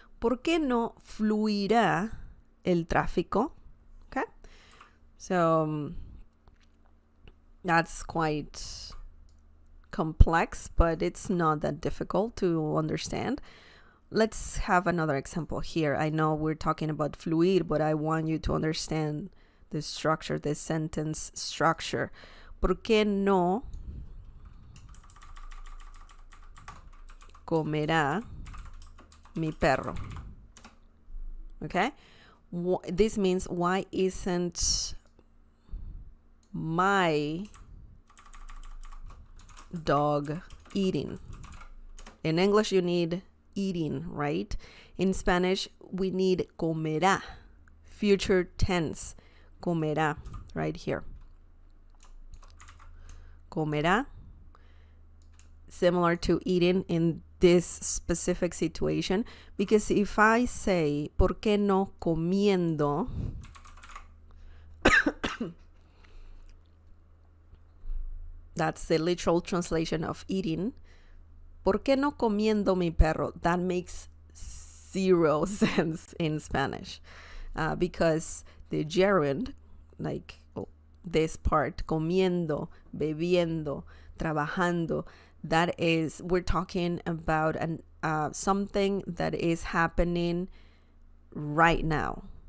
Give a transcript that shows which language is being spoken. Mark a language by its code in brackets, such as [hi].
[es] ¿Por qué no fluirá el tráfico? [en] Okay? So that's quite complex, but it's not that difficult to understand. Let's have another example here. I know we're talking about fluir, but I want you to understand the structure, the sentence structure. [es] ¿Por qué no comerá mi perro? [en] Okay? This means, why isn't my dog eating? In English, you need eating, right? In Spanish, we need comerá, future tense, comerá, right here. Comerá, similar to eating in this specific situation, because if I say, [es] ¿por qué no comiendo? [en] That's the literal translation of eating. [es] ¿Por qué no comiendo mi perro? [en] That makes zero sense in Spanish, because the gerund, like this part, comiendo, bebiendo, trabajando, that is, we're talking about something that is happening right now.